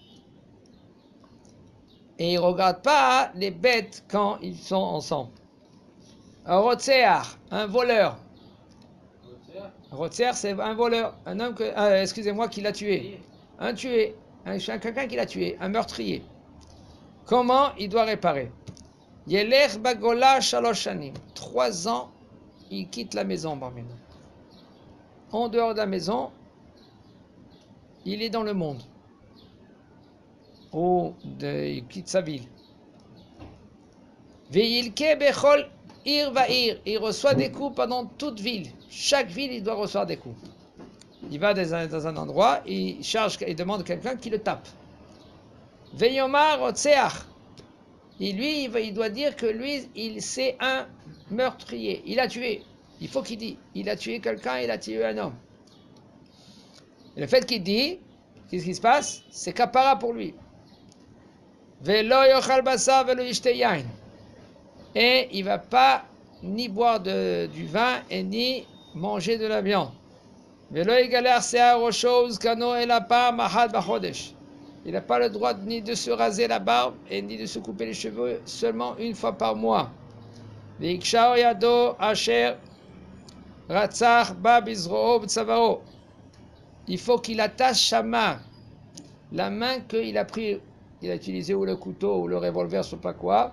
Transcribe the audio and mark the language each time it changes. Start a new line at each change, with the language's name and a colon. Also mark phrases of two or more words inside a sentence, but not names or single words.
French: Et il ne regarde pas les bêtes quand ils sont ensemble. Un rotsear, un voleur. Un rotsear, c'est un voleur, un homme excusez-moi, qui l'a tué. Un tué, quelqu'un qui l'a tué, un meurtrier. Comment il doit réparer?
Hebrew: ילך בגולה שלוש שנים.
French: 3 ans, il quitte la maison, Barmina. En dehors de la maison, il est dans le monde. Il quitte sa ville.
Hebrew: וילקה בכל עיר ועיר.
French: Il reçoit des coups pendant toute ville. Chaque ville, il doit recevoir des coups. Il va dans un endroit, il demande à quelqu'un qui le tape.
Hebrew: ויאמר רוצח.
French: Et lui, il doit dire que lui, c'est un meurtrier. Il a tué. Il faut qu'il dise. Il a tué quelqu'un, il a tué un homme. Et le fait qu'il dit, qu'est-ce qui se passe? C'est kapara pour lui.
Hebrew: ולא יאכל בשר ולא ישתה יין.
French: Et il ne va pas ni boire du vin et ni manger de la viande.
Hebrew: ולא יגלח שער ראשו וזקנו אלא פעם אחת בחודש.
French: Il n'a pas le droit ni de se raser la barbe et ni de se couper les cheveux seulement une fois par mois. Il faut qu'il attache sa main, la main qu'il a pris, il a utilisé ou le couteau ou le revolver, je ne sais pas quoi.